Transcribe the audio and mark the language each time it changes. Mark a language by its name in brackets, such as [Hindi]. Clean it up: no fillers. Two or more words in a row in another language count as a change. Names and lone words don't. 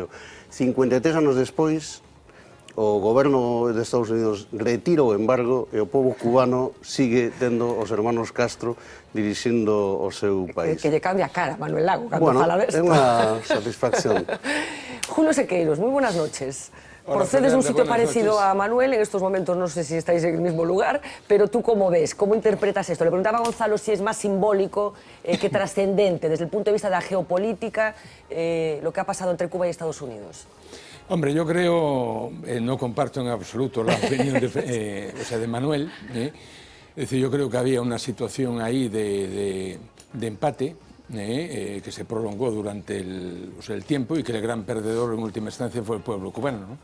[Galician] 53 anos despois, o goberno de Estados Unidos retira o embargo e o povo cubano sigue tendo os hermanos Castro dirixindo o seu país. Que lle cambia a cara, Manuel Lago, cando bueno, fala desto. É unha satisfacción. Julio Sequeiros, [Spanish] moi buenas noches. Procedes un sitio parecido a Manuel, en estos momentos no sé si estáis en el mismo lugar, pero tú cómo ves, cómo interpretas esto. Le preguntaba a Gonzalo si es más simbólico que trascendente desde el punto de vista de la geopolítica lo que ha pasado entre Cuba y Estados Unidos. Hombre, yo creo, no comparto en absoluto la opinión de Manuel, es decir, yo creo que había una situación ahí de empate, que se prolongó durante el tiempo y que el gran perdedor en última instancia fue el pueblo cubano, ¿no?